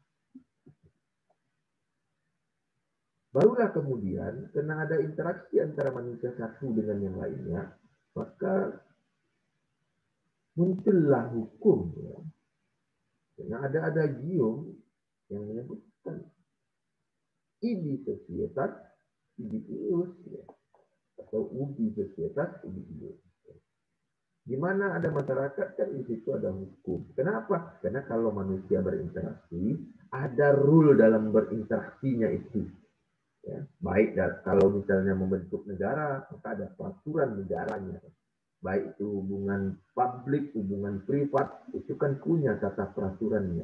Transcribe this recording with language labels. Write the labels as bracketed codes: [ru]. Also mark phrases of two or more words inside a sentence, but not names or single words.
[id] Barulah kemudian karena ada interaksi antara manusia satu dengan yang lainnya, maka muncullah hukum ya. Karena ada gium yang menyebutkan [la] ibi societas ibi ius [id] ya. [la] Atau ubi societas ubi ius. [id] Di mana ada masyarakat kan di situ ada hukum. Kenapa? Karena kalau manusia berinteraksi, ada rule dalam berinteraksinya itu. Ya, baik kalau misalnya membentuk negara, maka ada peraturan negaranya. Baik itu hubungan publik, hubungan privat, itu kan punya tata peraturannya.